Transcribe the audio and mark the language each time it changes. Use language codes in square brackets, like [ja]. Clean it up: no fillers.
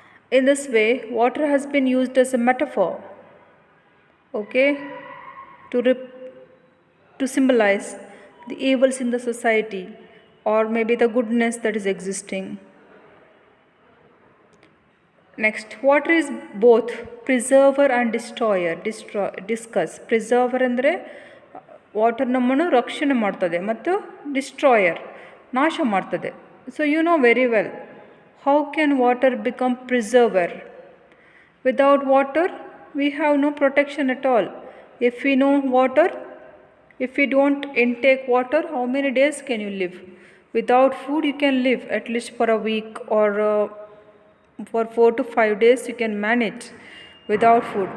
[en] In this way, water has been used as a metaphor, okay, to, to symbolize the evils in the society or maybe the goodness that is existing. Next, water is both preserver and destroyer. Discuss. [kn] Preserver ಅಂದರೆ water ನಮ್ಮನ್ನು ರಕ್ಷಣೆ ಮಾಡ್ತದೆ ಮತ್ತು destroyer ನಾಶ ಮಾಡ್ತದೆ. [en] So you know very well how can water become preserver. Without water, we have no protection at all. If we know water, if we don't intake water, how many days can you live? Without food, you can live at least for a week or for 4 to 5 days you can manage without food.